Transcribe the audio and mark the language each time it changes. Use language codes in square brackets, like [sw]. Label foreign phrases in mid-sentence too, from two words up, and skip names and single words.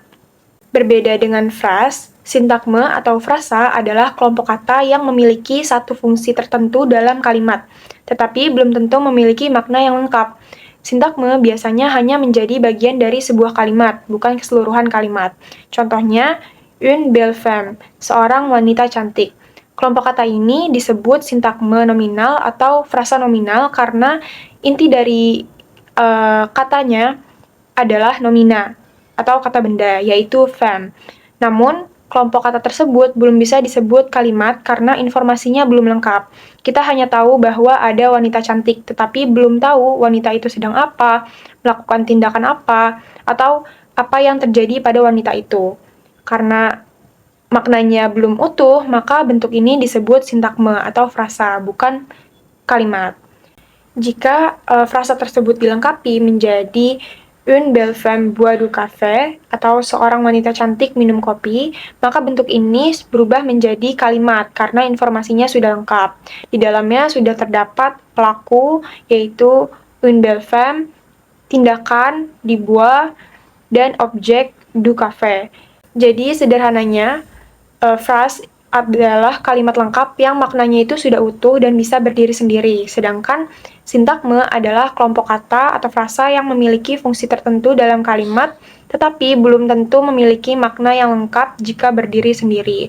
[id] Berbeda dengan phrase, sintagme atau frasa adalah kelompok kata yang memiliki satu fungsi tertentu dalam kalimat, tetapi belum tentu memiliki makna yang lengkap. Sintagme biasanya hanya menjadi bagian dari sebuah kalimat, bukan keseluruhan kalimat. Contohnya, [fr] une belle femme, [id] seorang wanita cantik. Kelompok kata ini disebut sintagme nominal atau frasa nominal karena inti dari katanya adalah nomina atau kata benda, yaitu femme. Namun, kelompok kata tersebut belum bisa disebut kalimat karena informasinya belum lengkap. Kita hanya tahu bahwa ada wanita cantik, tetapi belum tahu wanita itu sedang apa, melakukan tindakan apa, atau apa yang terjadi pada wanita itu. Karena maknanya belum utuh, maka bentuk ini disebut sintagme atau frasa, bukan kalimat. Jika frasa tersebut dilengkapi menjadi [fr] une belle femme boit du café [id] atau seorang wanita cantik minum kopi, maka bentuk ini berubah menjadi kalimat karena informasinya sudah lengkap. Di dalamnya sudah terdapat pelaku, yaitu [fr] une belle femme, [id] tindakan, dibuat, dan objek [fr] du café. [id] Jadi sederhananya, phrase adalah kalimat lengkap yang maknanya itu sudah utuh dan bisa berdiri sendiri, sedangkan sintagme adalah kelompok kata atau frasa yang memiliki fungsi tertentu dalam kalimat, tetapi belum tentu memiliki makna yang lengkap jika berdiri sendiri.